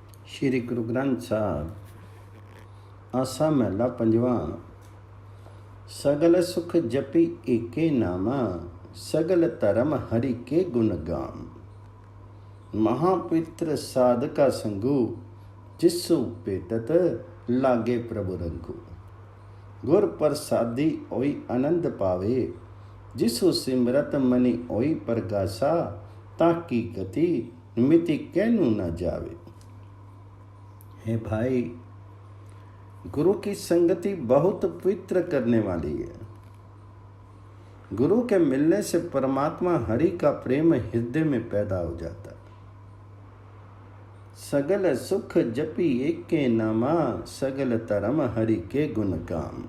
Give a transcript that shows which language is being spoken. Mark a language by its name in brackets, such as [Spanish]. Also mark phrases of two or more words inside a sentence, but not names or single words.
[Punjabi] ਸ੍ਰੀ ਗੁਰੂ ਗ੍ਰੰਥ ਸਾਹਬ ਆਸਾ ਮਹਲਾ ਪੰਜਵਾ। ਸਗਲ ਸੁਖ ਜਪੀ ਏਕੇ ਨਾਮਾ, ਸਗਲ ਧਰਮ ਹਰਿ ਕੇ ਗੁਣ ਗਾਮ। ਮਹਾਪਵਿਤ੍ਰ ਸਾਧਕਾ ਸੰਗੁ, ਜਿਸੁ ਪੇਟਤ ਲਾਗੇ ਪ੍ਰਭੁ ਰੰਗੁ। ਗੁਰ ਪ੍ਰਸਾਦੀ ਓਈ ਆਨੰਦ ਪਾਵੇ, ਜਿਸੁ ਸਿਮਰਤ ਮਨਿ ਓਈ ਪ੍ਰਗਾਸਾ। ਤਾਕੀ ਗਤਿ ਮਿਤਿ ਕਹਨੁ ਨ ਜਾਵੇ। [Hindi] हे भाई, गुरु की संगति बहुत पवित्र करने वाली है। गुरु के मिलने से परमात्मा हरि का प्रेम हृदय में पैदा हो जाता है। [Punjabi] ਸਗਲ ਸੁਖ ਜਪੀ ਏਕੇ ਨਾਮਾ, ਸਗਲ ਧਰਮ ਹਰਿ ਕੇ ਗੁਣ ਕਾਮ।